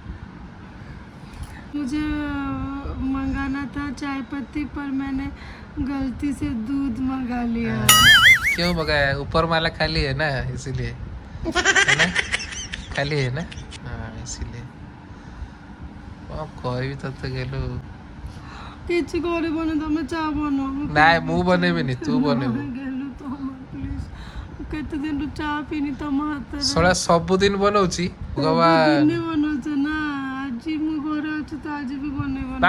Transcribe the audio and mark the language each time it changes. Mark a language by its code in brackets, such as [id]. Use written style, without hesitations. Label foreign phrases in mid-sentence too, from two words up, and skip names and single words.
[hi] मुझे मंगाना था चाय पत्ती पर मैंने गलती से दूध मंगा लिया। क्यों मंगाया ऊपर वाला खाली है ना इसीलिए है ना खाली है ना हाँ इसीलिए कहबी तो गेलु [or] କିଛି କରିବନି ତମେ ଚା ବନାଅ। ନାଇଁ ମୁଁ ବନେଇବିନି ତୁ ବନେଇବୁ ଗେଲୁ ତମ ପ୍ଲିଜ କେତେ ଦିନରୁ ଚା ପିଇନି ତମ ହାତରେ। ଶଳା ସବୁଦିନ ବନଉଛି ଭଗବାନ ଦିନେ ବନଉଛ ନା ଆଜି ମୁଁ ଘରେ ଅଛି ତ ଆଜି ବି ବନେଇବ ନା।